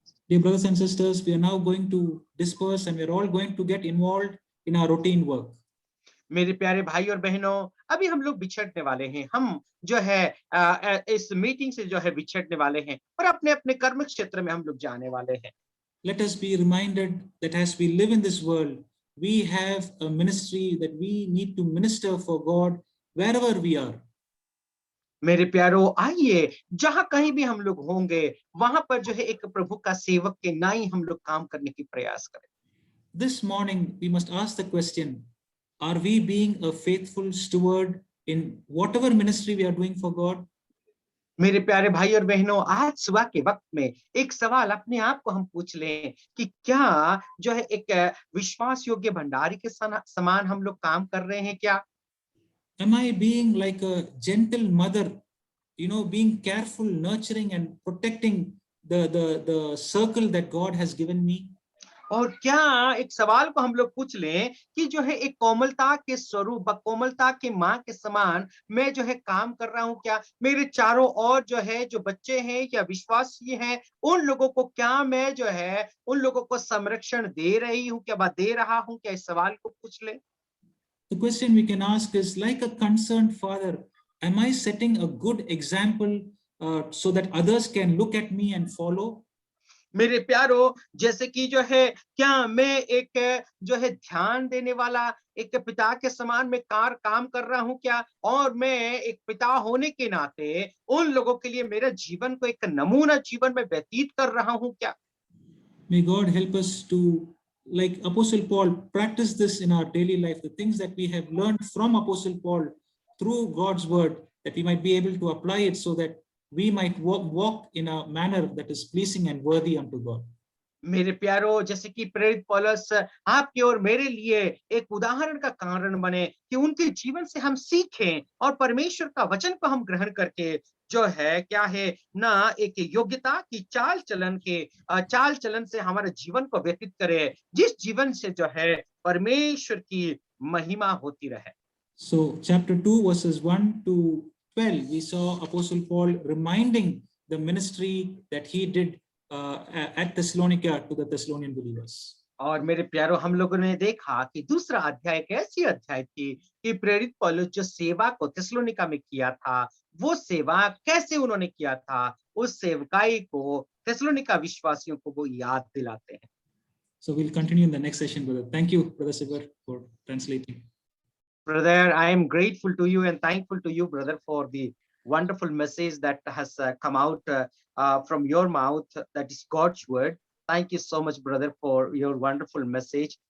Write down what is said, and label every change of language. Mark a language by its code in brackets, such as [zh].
[en] Dear brothers and sisters, we are now going to disperse and we are all going to get involved in our routine work. [hi] मेरे प्यारे भाई और बहनों, अभी हम लोग बिछड़ने वाले हैं। हम जो है इस मीटिंग से जो है बिछड़ने वाले हैं और अपने अपने कर्म क्षेत्र में हम लोग जाने वाले हैं। [en] Let us be reminded that as we live in this world, we have a ministry that we need to minister for God wherever we are. [hi] मेरे प्यारो, आइए जहां कहीं भी हम लोग होंगे वहां पर जो है एक प्रभु का सेवक के नाई हम लोग काम करने की प्रयास करें। [en] This morning, we must ask the question, are we being a faithful steward in whatever ministry we are doing for God? [hi] मेरे प्यारे भाई और बहनों, आज सुबह के वक्त में एक सवाल अपने आप को हम पूछ लें कि क्या जो है एक विश्वास योग्य भंडारी के समान हम लोग काम कर रहे हैं क्या? [en] Am I being like a gentle mother, being careful, nurturing, and protecting the circle that God has given me? [hi] और क्या एक सवाल को हम लोग पूछ लें कि जो है एक कोमलता के स्वरूप, कोमलता की माँ के समान मैं जो है काम कर रहा हूँ क्या? मेरे चारों ओर जो है जो बच्चे हैं या विश्वासी हैं, उन लोगों को क्या मैं जो है उन लोगों को संरक्षण दे रही हूँ क्या, दे रहा हूँ क्या? इस सवाल को पूछ ले। [en] The question we can ask is, like a concerned father, am I setting a good example so that others can look at me and follow? [hi] मेरे प्यारो, जैसे कि जो है क्या मैं एक जो है ध्यान देने वाला एक पिता के समान मैं काम कर रहा हूं क्या? और मैं एक पिता होने के नाते उन लोगों के लिए मेरे जीवन को एक नमूना जीवन में व्यतीत कर रहा हूं क्या? [en] May God help us to, like Apostle Paul, practice this in our daily life, the things that we have learned from Apostle Paul through God's word, that we might be able to apply it so that we might walk in a manner that is pleasing and worthy unto God. [hi] मेरे प्यारो, जैसे कि प्रेरित पौलुस आपके और मेरे लिए एक उदाहरण का कारण बने कि उनके जीवन से हम सीखें और परमेश्वर का वचन को हम ग्रहण करके जो है क्या है ना एक योग्यता की चाल चलन से हमारे जीवन को व्यतीत करें, जिस जीवन से जो है परमेश्वर की महिमा होती रहे। [en] So chapter 2 verses 1 to 12, we saw Apostle Paul reminding the ministry that he did at Thessalonica to the Thessalonian believers. [hi] और मेरे प्यारो, हम लोगों ने देखा कि दूसरा अध्याय एक ऐसी अध्याय थी कि प्रेरित पौलुस जो सेवा को थिस्सलुनीका में किया था, वो सेवा कैसे उन्होंने किया था, उस सेवकाई को थिस्सलुनीका विश्वासियों को वो याद दिलाते हैं। [en] So we'll continue in the next session, brother. Thank you, Brother Sivar, for translating. Brother, I am grateful to you and thankful to you, brother, for the wonderful message that has come out from your mouth. That is God's word. Thank you so much, brother, for your wonderful message.